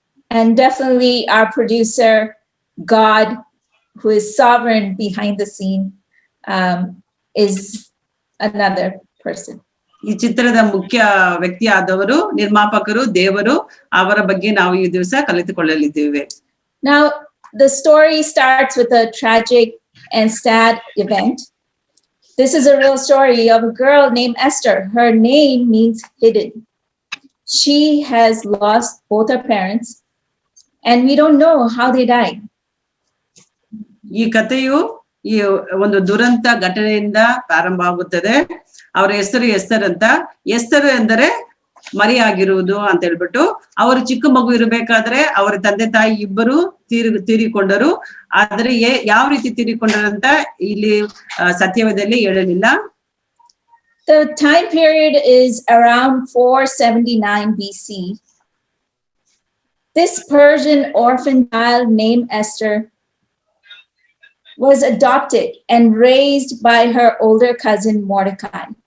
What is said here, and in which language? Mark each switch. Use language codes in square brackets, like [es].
[en] And definitely our producer, God, who is sovereign behind the scene, is another person. [kn] ಈ ಚಿತ್ರದ ಮುಖ್ಯ ವ್ಯಕ್ತಿಯಾದವರು ನಿರ್ಮಾಪಕರು ದೇವರು. ಅವರ ಬಗ್ಗೆ ನಾವು ಈ ದಿವಸ ಕಲಿತುಕೊಳ್ಳಲಿದ್ದೇವೆ. [en] Now the story starts with a tragic and sad event. This is a real story of a girl named Esther. Her name means hidden. She has lost both her parents and we don't know how they died. [kn] ಈ ಕಥೆಯು ಈ ಒಂದು ದುರಂತ ಘಟನೆಯಿಂದ ಪ್ರಾರಂಭ ಆಗುತ್ತದೆ. ಅವರ ಹೆಸರು ಎಸ್ತರ್ ಅಂತ. ಎಸ್ತರ್ ಎಂದರೆ ಮರಿಯಾಗಿರುವುದು ಅಂತ ಹೇಳ್ಬಿಟ್ಟು, ಅವರು ಚಿಕ್ಕ ಮಗು ಇರಬೇಕಾದ್ರೆ ಅವರ ತಂದೆ ತಾಯಿ ಇಬ್ಬರು ತೀರಿಕೊಂಡರು. ಆದ್ರೆ ಯಾವ ರೀತಿ ತೀರಿಕೊಂಡರಂತ ಇಲ್ಲಿ ಸತ್ಯವೇದದಲ್ಲಿ ಹೇಳಲಿಲ್ಲ. [en] The time period is around 479 BC. This Persian orphan child named Esther was adopted and raised by her older cousin Mordecai.